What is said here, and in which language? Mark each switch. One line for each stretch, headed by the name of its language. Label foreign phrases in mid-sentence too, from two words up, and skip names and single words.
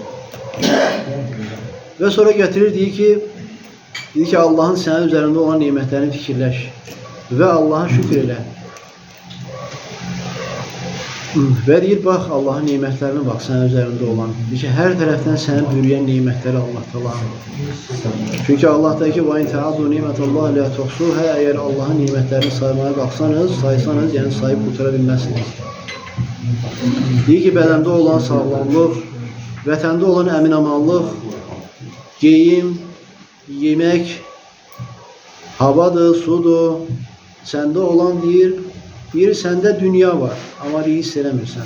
Azerbaijani: Və sonra gətirir, deyir ki, Allahın sənin üzərində olan neymətlərini fikirləş və Allaha şükür elə. Və deyir, bax, Allahın neymətlərinə bax, sənin üzərində olan. Deyir ki, hər tərəfdən səni bürüyən neymətləri Allah Teala. Çünki Allah deyir ki,
Arabic: وَاِنْ تَعَدُوا نِعْمَةَ اللّٰهِ لَا تُحْصُوهَا.
Azerbaijani: Əgər Allahın neymətlərini saymaya qalxsanız, saysanız, yəni sayıb qurtara bilməzsiniz. Deyir ki, bədəndə olan sağlamlıq, vətəndə olan əmin-amanlıq, geyim, yemək, havadır, sudur, səndə olan deyir, səndə dünya var, amma hiss eləmirsən.